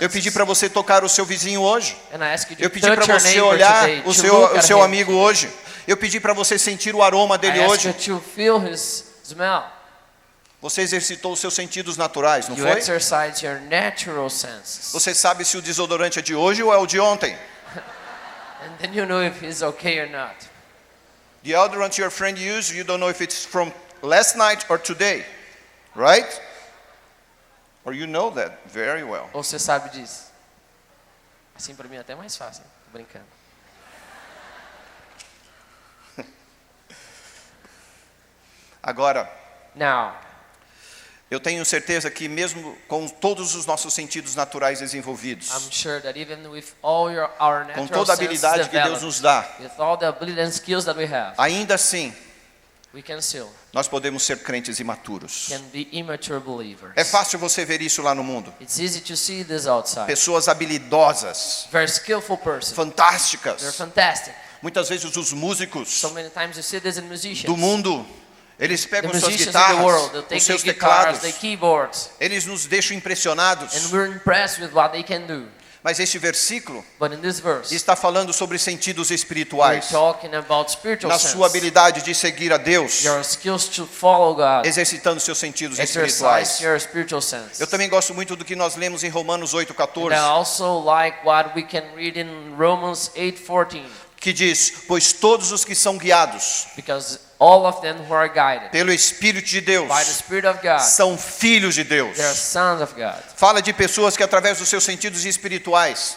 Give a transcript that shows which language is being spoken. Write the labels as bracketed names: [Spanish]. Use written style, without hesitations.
[Portuguese] Eu pedi para você tocar o seu vizinho hoje. [English] And I ask you to [Portuguese] Eu pedi para [English] touch your [Portuguese] você [English] neighbor [Portuguese] olhar [English] today, [Portuguese] o [English] to look [Portuguese] seu [English] at him. [Portuguese] amigo hoje. Eu pedi para você sentir o aroma dele [English] I ask [Portuguese] hoje. [English] you to feel his smell. [Portuguese] Você exercitou os seus sentidos naturais, não [English] You [Portuguese] foi? [English] exercise your natural senses. [Portuguese] Você sabe se o desodorante é de hoje ou é o de ontem? [English] And then you know if he's okay or not. The deodorant your friend used, you don't know if it's from last night or today, right? Or you know that very well. [Portuguese] Ou você sabe disso? Assim para mim é até mais fácil, hein? Tô brincando. Agora, [English] Now, [Portuguese] eu tenho certeza que mesmo com todos os nossos sentidos naturais desenvolvidos, [English] I'm sure that even with all our [Portuguese] com [English] natural [Portuguese] toda a [English] senses [Portuguese] habilidade que Deus [English] developed, [Portuguese] nos dá, [English] with all the ability and skills that we have, [Portuguese] ainda assim, [English] we can still [Portuguese] nós podemos ser crentes imaturos. [English] can be immature believers. [Portuguese] É fácil você ver isso lá no mundo. [English] It's easy to see this outside. [Portuguese] Pessoas habilidosas, [English] Very skillful person. They're [Portuguese] fantásticas. [English] fantastic. [Portuguese] Muitas vezes os músicos [English] So many times you see this in musicians. [Portuguese] do mundo, eles [English] The [Portuguese] pegam suas [English] musicians in the world, they [Portuguese] os [English] their [Portuguese] seus [English] guitars, [Portuguese] teclados, [English] their keyboards, [Portuguese] eles nos deixam impressionados. [English] and we're impressed with what they can do. [Portuguese] Mas este versículo [English] But in this verse, [Portuguese] está falando sobre sentidos [English] we're [Portuguese] espirituais, [English] talking about spiritual [Portuguese] na [English] sense. [Portuguese] sua habilidade de seguir a Deus, [English] Your skills to follow God. [Portuguese] exercitando seus sentidos [English] Exercise [Portuguese] espirituais. [English] your spiritual sense. [Portuguese] Eu também gosto muito do que nós lemos em Romanos [English] And [Portuguese] 8,14, [English] I also like what we can read in Romans 8:14, [Portuguese] que diz, pois todos os que são guiados [English] because all of them who are guided [Portuguese] pelo Espírito de Deus [English] by the Spirit of God, [Portuguese] são filhos de Deus. [English] they are sons of God. [Portuguese] Fala de pessoas que através dos seus sentidos espirituais